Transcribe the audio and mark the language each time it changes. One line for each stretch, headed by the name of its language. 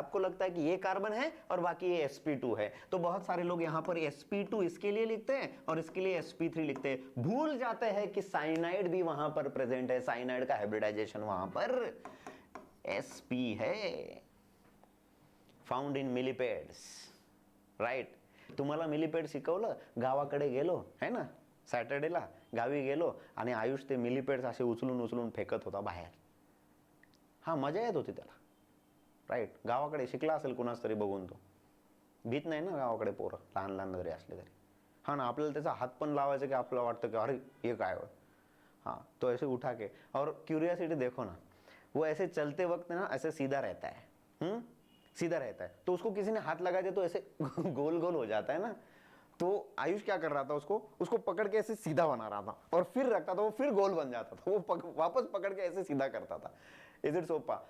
Hindi: आपको लगता है कि ये कार्बन है और बाकी ये sp2 है, तो बहुत सारे लोग यहां पर sp2 इसके लिए लिखते हैं और इसके लिए sp3 लिखते हैं. भूल जाते हैं कि साइनाइड भी वहां पर प्रेजेंट है, साइनाइड का हाइब्रिडाइजेशन वहां पर sp है, फाउंड इन मिलीपेड्स, राइट.
Marathi: तुम्हाला मिलीपेड शिकवलं, गावाकडे गेलो है ना, सॅटर्डेला गावी गेलो आणि आयुष ते मिलीपेड्स असे उचलून उचलून फेकत होता बाहेर. हा मजा येत होती त्याला, राईट. गावाकडे शिकला असेल कुणाच तरी बघून, तो भीत नाही ना गावाकडे पोरं, लहान लहान जरी असले तरी. हा ना, आपल्याला त्याचा हात पण लावायचा की आपल्याला वाटतं की अरे ये काय हो.
Hindi: हाँ तो ऐसे उठा के, और क्यूरियोसिटी देखो ना, वो ऐसे चलते वक्त ना ऐसे सीधा रहता है, सीधा रहता है, तो उसको किसी ने हाथ लगा दिया तो ऐसे गोल गोल हो जाता है ना. तो आयुष क्या कर रहा था, उसको पकड़ के ऐसे सीधा बना रहा था और फिर रखता था, वो फिर गोल बन जाता था, वो वापस पकड़ के ऐसे सीधा करता था. Is it sofa?